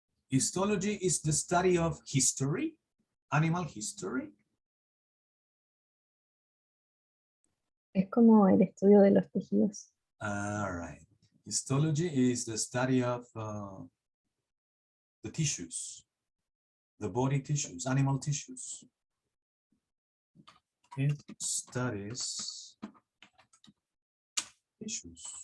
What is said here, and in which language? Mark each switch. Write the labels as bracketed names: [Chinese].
[English] Histology is the study of history, animal history. [Spanish] Es como el estudio de los tejidos. [English] All right. Histology is the study of the tissues, the body tissues, animal tissues. It studies tissues.